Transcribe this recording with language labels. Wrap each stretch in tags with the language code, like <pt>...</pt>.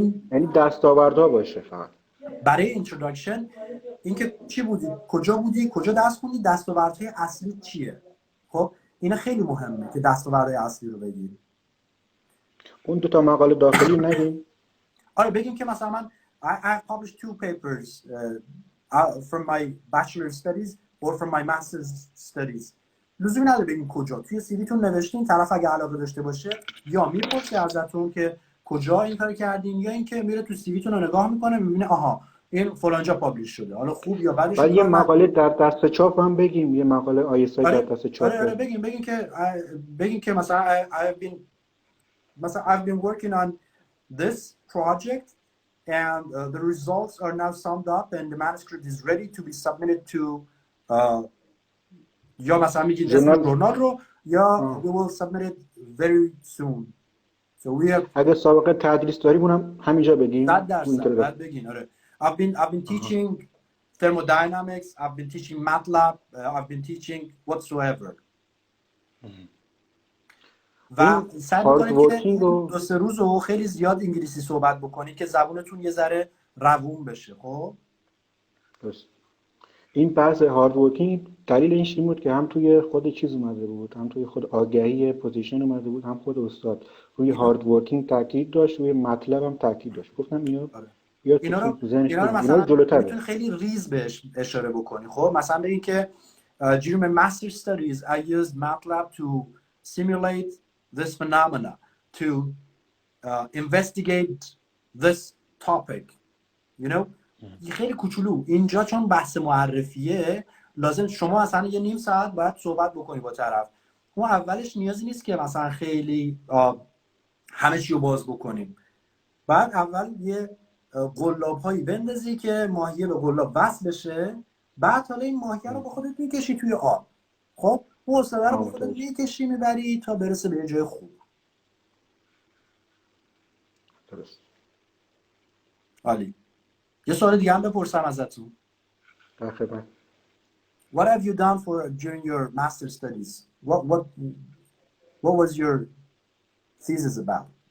<fa>یعنی دستاوردها باشه فقط. برای اینتروداکشن اینکه چی بودی، کجا درس خوندی، دستاوردهای اصلی چیه. خب اینا خیلی مهمه که دستاوردهای اصلی رو بگیری. اون 2 مقاله داخلی نگیم؟ آره بگیم که مثلا من</fa> <en>I published 2 papers from my bachelor's studies or from my master's studies.</en> <fa>لزومی نداره بگین کجا. توی سی ویتون نوشتین، طرف اگه علاقه داشته باشه یا میپرسه ازتون که کجا این کارو کردین، یا اینکه میره تو سی ویتون رو نگاه میکنه میبینه آها این فلانجا پابلیش شده، حالا خوب یا بدش بعد یه کار مقاله در دست چاپ هم بگیم، یه مقاله آیسای در دست چاپ. آره بگین که مثلا</fa> <en>I've been working on this project and the results are now summed up and the manuscript is ready to be submitted to</en> <fa>یا مثلا میگید اسم ژورنال رو یا</fa> <en>we will submit it very soon. So we have</en> <fa>اگه سابقه تدریس داریم اونم همینجا بگیم. 100% بعد بگین. آره</fa> <en>I've been teaching thermodynamics, I've been teaching MATLAB, I've been teaching whatsoever.</en> <fa>و سعی میکنید که دو سه روز رو خیلی زیاد انگلیسی صحبت بکنید که زبونتون یه ذره روون بشه. خب درست. این بحث هارد ورکینگ دلیل این بود که هم توی خود چیز اومده بود، هم توی خود آگهی پوزیشن اومده بود، هم خود استاد روی هارد ورکینگ تاکید داشت، روی مطلب هم تاکید داشت. گفتم اینا رو مثلا جلوتر میتونی خیلی ریز بهش اشاره بکنی. خب مثلا بگین که</fa> <en>during my master studies I used MATLAB to simulate this phenomena, to investigate this topic, you know.</en> <fa>خیلی کوچولو اینجا چون بحث معرفیه لازم شما مثلا یه نیم ساعت باید صحبت بکنی با طرف. اون اولش نیازی نیست که مثلا خیلی همه چی رو باز بکنیم. بعد اول یه قلاب هایی بندازی که ماهیه به قلاب وصل بشه، بعد حالا این ماهیه رو با خودت میکشی توی آب. خب اون استاده رو با خودت میکشی میبری تا برسه به یه جای خوب. درست. عالی. یه سوال دیگه هم بپرسم ازتون. در خدمت.</fa> <en>What have you done for during your master studies? What was your thesis about?</en>